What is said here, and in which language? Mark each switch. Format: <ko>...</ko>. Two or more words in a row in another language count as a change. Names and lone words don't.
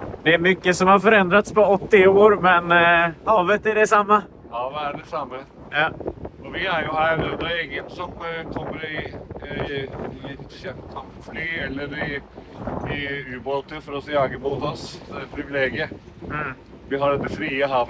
<sv>Det är mycket som har förändrats på 80 år, men havet är detsamma. Ja,</sv> <no>hva er det samme? Ja. Og vi er jo her, det er ingen som kommer i kampfly eller i ubåter for å jage mot oss. Det er et privilegie. Vi har det frie havet.</no>